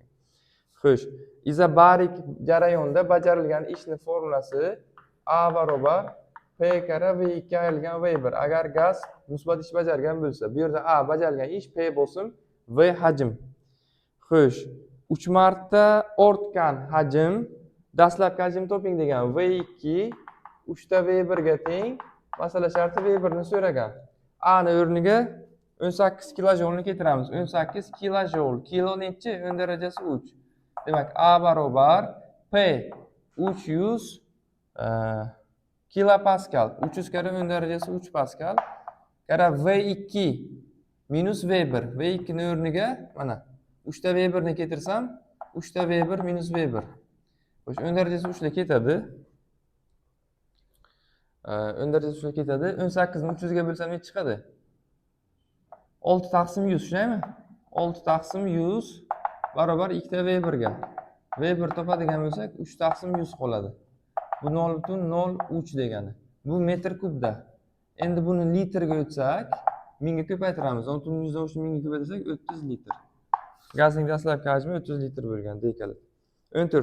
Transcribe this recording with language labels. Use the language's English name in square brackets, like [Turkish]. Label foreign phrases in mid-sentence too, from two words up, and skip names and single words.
[Uzbek] Xo'sh, izobarik jarayonda bajarilgan ishni formulasi A barobar P kara V2 ayrilgan V1. Agar gaz musbat ish bajargan bo'lsa, bu yerda A bajarilgan ish, P bosim, V hajm. Xo'sh, 3 marta ortgan hajm, dastlabki hajm toping degan. V2 3 ta V1 ga teng. Masala sharti V1 ni so'ragan. A ni o'rniga 18 kilojolni keltiramiz. 18 kilojol. Kilo nechi? 10 darajasi 3. Demak, A barobar P 300 kilopaskal. 300 kara 10 darajasi 3 paskal. Kara V2 minus V1. V2 ni o'rniga mana 3 ta V1 ni keltirsam, 3 ta V1 minus V1. Xo'sh, 10 darajasi 3 da ketadi. 10 darajasi 3 da ketadi. 18 ni 300 ga bo'lsam necha chiqadi? 6 taqsim 100, shundaymi? 6 taqsim 100 barobar 2 ta V1 ga. V1 topadigan bo'lsak, 3 taqsim 100 qoladi. Bu 0.03 degani. Bu metr kubda. Endi buni litrga o'tsak, mingga ko'paytiramiz. 0.100 dan mingga ko'paytirsak 30 litr. Gazning dastlabki hajmi 30 litr bo'lgan deyiladi. 14.